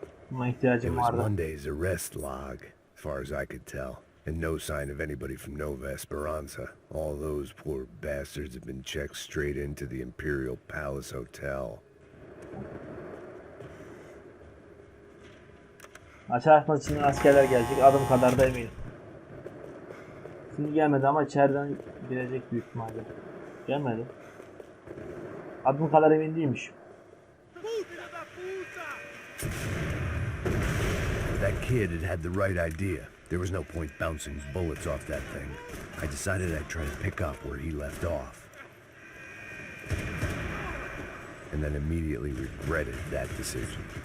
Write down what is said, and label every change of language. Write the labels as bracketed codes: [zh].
[tr] Buna [en] It [tr] ihtiyacım [en] was [tr] vardı. [en] Monday's arrest log, as far as I could tell. And no sign of anybody from Nova Esperanza. All those poor bastards have been checked straight into the Imperial Palace Hotel. [tr] Açı açmak için askerler gelecek. Adım kadar da eminim. Şimdi gelmedi ama içeriden girecek büyük ihtimalle. Gelmedi. Adım kadar emin değilmiş. [en] That kid had the right idea. There was no point bouncing bullets off that thing. I decided I'd try to pick up where he left off. And then immediately regretted that decision.